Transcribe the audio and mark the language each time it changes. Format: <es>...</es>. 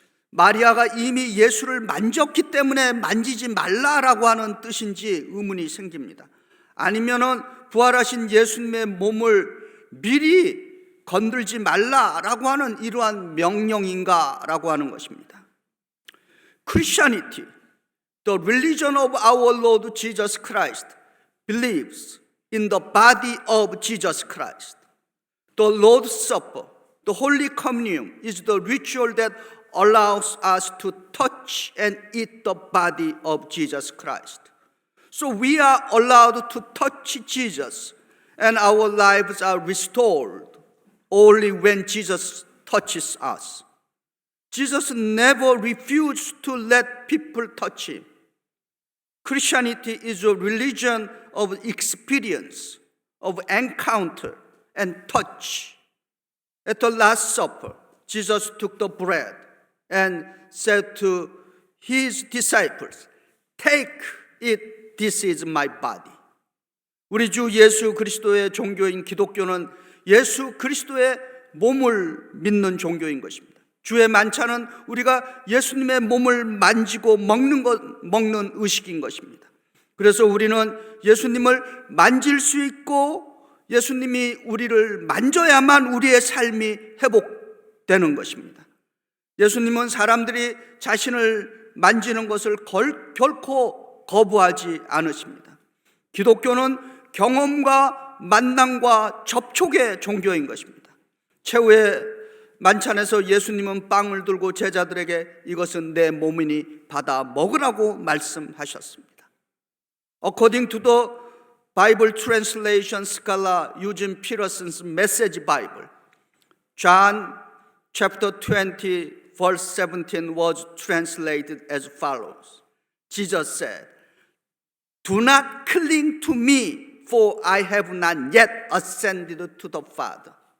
<ko>마리아가 이미 예수를 만졌기 때문에 만지지 말라라고 하는 뜻인지 의문이 생깁니다. 아니면은 부활하신 예수님의 몸을 미리 건들지 말라라고 하는 이러한 명령인가라고 하는 것입니다.</ko> <en>Christianity, the religion of our Lord Jesus Christ, believes in the body of Jesus Christ. The Lord's Supper, the Holy Communion, is the ritual that allows us to touch and eat the body of Jesus Christ. So we are allowed to touch Jesus, and our lives are restored only when Jesus touches us. Jesus never refused to let people touch him. Christianity is a religion of experience, of encounter and touch. At the Last Supper, Jesus took the bread and said to his disciples, "Take it, this is my body."</en> <ko>우리 주 예수 그리스도의 종교인 기독교는 예수 그리스도의 몸을 믿는 종교인 것입니다. 주의 만찬은 우리가 예수님의 몸을 만지고 먹는 의식인 것입니다. 그래서 우리는 예수님을 만질 수 있고 예수님이 우리를 만져야만 우리의 삶이 회복되는 것입니다. 예수님은 사람들이 자신을 만지는 것을 결코 거부하지 않으십니다. 기독교는 경험과 만남과 접촉의 종교인 것입니다. 최후의 만찬에서 예수님은 빵을 들고 제자들에게 이것은 내 몸이니 받아 먹으라고 말씀하셨습니다.</ko> <en>According to the Bible translation scholar Eugene Peterson's Message Bible, John chapter 20 verse 17 was translated as follows. Jesus said, "Do not cling to me, for I have not yet ascended to the Father."</en>